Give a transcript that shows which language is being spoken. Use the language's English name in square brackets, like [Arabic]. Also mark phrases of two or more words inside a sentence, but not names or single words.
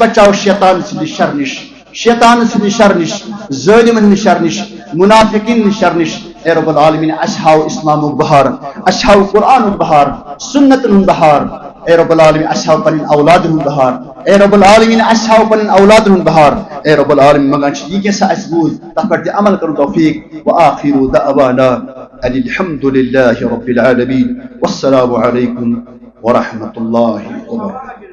[Kashmiri] بچاو شیطان سٕنٛدِ شر نِش شیطان سٕنٛدِ شر نِش ظٲلمن ہٕنٛدِ شر نِش منافقین ہٕنٛدِ شر نِش اے [Arabic] رب العالمیٖن [Kashmiri] اَسہِ ہاو اسلامُک بہار اَسہِ ہاو قرآنُک بہار سُنتن ہُنٛد بہار اے [Arabic] رب العالمیٖن [Kashmiri] اَسہِ ہاو پنٕنۍ اولادن ہُنٛد بہار اے [Arabic] رب العالمیٖن [Kashmiri] اَسہِ ہاو پنٕنۍ اولادن ہُنٛد بہار اے [Arabic] رب العالمیٖن [Kashmiri] منگان چھِ یہِ کیٛاہ سا اَسہِ بوٗز تتھ پٮ۪ٹھ تہِ عمل کرُن توفیٖق [Arabic] وآخر دعوانا ان الحمد للہ رب العالمین والسلام علیکم ورحمۃ اللہ وبرکاتہ.